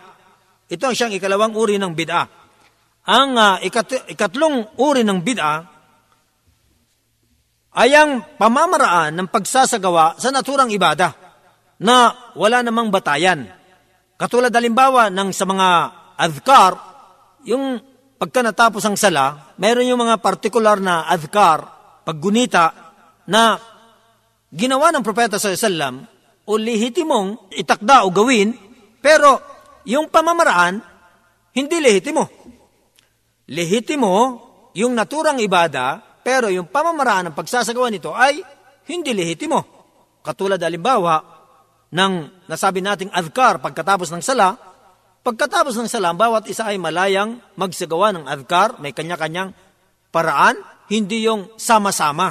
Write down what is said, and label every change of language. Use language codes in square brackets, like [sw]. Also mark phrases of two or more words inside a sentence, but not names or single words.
[tl] Ito ang siyang ikalawang uri ng bid'ah. Ang ikatlong uri ng bid'ah ay ang pamamaraan ng pagsasagawa sa naturang ibada na wala namang batayan. Katulad halimbawa ng sa mga adhkar, yung pagka natapos ang sala, mayroon yung mga partikular na adhkar, paggunita na ginawa ng propeta [ar] صلى الله عليه وسلم [tl] o lehitimong itakda o gawin, pero yung pamamaraan, hindi lehitimo. Lehitimo yung naturang ibada, pero yung pamamaraan ng pagsasagawa nito ay hindi lehitimo. Katulad halimbawa ng nasabi nating adhkar pagkatapos ng sala, ang bawat isa ay malayang magsagawa ng adhkar, may kanya-kanyang paraan, hindi yung sama-sama.